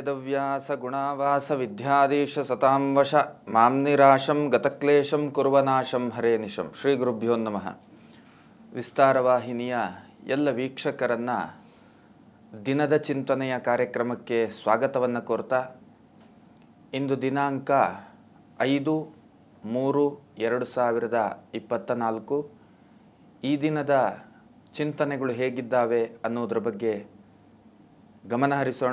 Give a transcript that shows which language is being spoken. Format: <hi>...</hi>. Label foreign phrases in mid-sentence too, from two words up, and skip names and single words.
<sa>व्यासगुणावासविद्याधीश सतां वश मां निराशं गतक्लेशं कुर्वनाशं हरे निशं ಶ್ರೀ ಗುರುಭ್ಯೋ ನಮಃ.</sa> <kn>ವಿಸ್ತಾರವಾಹಿನಿಯ ಎಲ್ಲ ವೀಕ್ಷಕರನ್ನು ದಿನದ ಚಿಂತನೆಯ ಕಾರ್ಯಕ್ರಮಕ್ಕೆ ಸ್ವಾಗತವನ್ನು ಕೋರ್ತಾ, ಇಂದು ದಿನಾಂಕ 5/3/2024. ಈ ದಿನದ ಚಿಂತನೆಗಳು ಹೇಗಿದ್ದಾವೆ ಅನ್ನೋದ್ರ ಬಗ್ಗೆ ಗಮನ ಹರಿಸೋಣ.</kn>